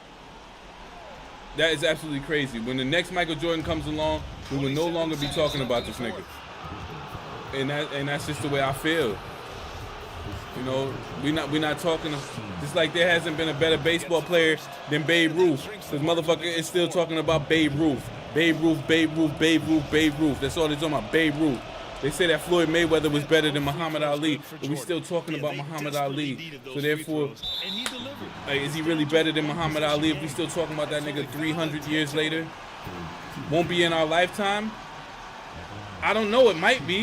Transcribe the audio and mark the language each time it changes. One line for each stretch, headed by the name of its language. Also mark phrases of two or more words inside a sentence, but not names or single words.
English: That is absolutely crazy. When the next Michael Jordan comes along, we will no longer be talking about this nigga. And that's just the way I feel. You know, we're not talking. Just like there hasn't been a better baseball player than Babe Ruth. This motherfucker is still talking about Babe Ruth. Babe Ruth, Babe Ruth, Babe Ruth, Babe Ruth. That's all they're talking about, Babe Ruth. They say that Floyd Mayweather was better than Muhammad Ali, but we're still talking about Muhammad Ali. So therefore, like, is he really better than Muhammad Ali if we still talking about that nigga 300 years later? Won't be in our lifetime? I don't know. It might be.